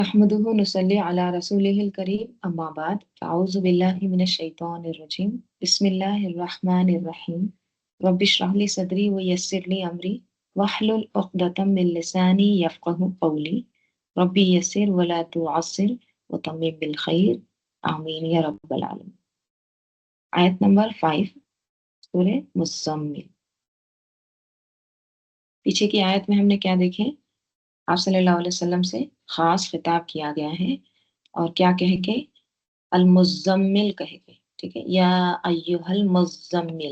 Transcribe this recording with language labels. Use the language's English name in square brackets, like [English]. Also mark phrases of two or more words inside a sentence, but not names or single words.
[Arabic] أحمده نصلي على رسوله الكريم أما بعد فأعوذ بالله من الشيطان الرجيم بسم الله الرحمن الرحيم رب اشرح لي صدري ويسر لي أمري واحلل عقدة من لساني يفقهوا قولي رب يسر ولا تعسر وتمم بالخير آمين يا رب العالمين. [Urdu] آیت نمبر 5 سورہ مزمل. پیچھے کی آیت میں ہم نے کیا دیکھے? आप [Arabic] صلى الله عليه وسلم [Urdu] سے خاص خطاب کیا گیا ہے اور کیا کہہ کے? المزمل کہہ کے، ٹھیک ہے, [Arabic] يا أيها المزمل.